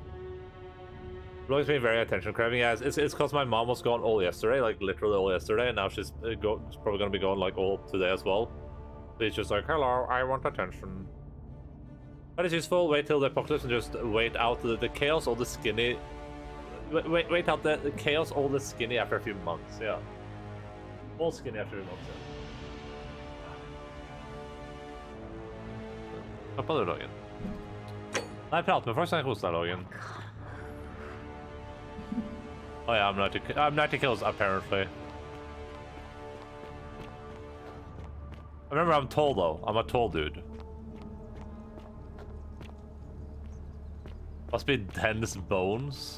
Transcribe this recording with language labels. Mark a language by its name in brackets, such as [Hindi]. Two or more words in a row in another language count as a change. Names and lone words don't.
[English] Vlog's being very attention craving. Yeah, it's because my mom was gone all yesterday, like literally all yesterday, and now she's probably gonna be gone like all today as well. So it's just like, hello, I want attention. That is useful. Wait till the apocalypse and just wait out the chaos or the skinny. Wait out the chaos or the skinny after a few months. Yeah, all skinny after a few months. Yeah. [Norwegian] Hva på du, Logan? Nei, prat med folk, så jeg koser deg, Logan. [English] Oh yeah, I'm 90 kills apparently. Remember, I'm tall though. I'm a tall dude. Must be dense bones.